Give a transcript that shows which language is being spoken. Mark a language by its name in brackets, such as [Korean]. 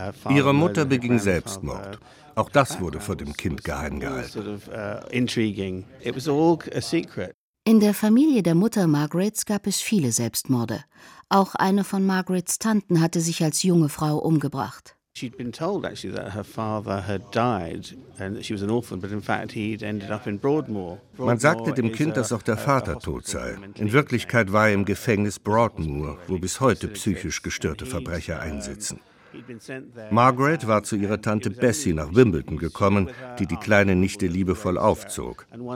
[German] Ihre Mutter beging Selbstmord. Auch das wurde vor dem Kind geheim gehalten. In der Familie der Mutter Margarets gab es viele Selbstmorde. Auch eine von Margarets Tanten hatte sich als junge Frau umgebracht. [English] She'd been told actually that her father had died and she was an orphan, but in fact he'd ended up in Broadmoor. [German] Man sagte dem Kind, dass auch der Vater tot sei. In Wirklichkeit war er im Gefängnis Broadmoor, wo bis heute psychisch gestörte Verbrecher einsitzen. Margaret war zu ihrer Tante Bessie nach Wimbledon gekommen, die die Kleine Nichte liebevoll aufzog.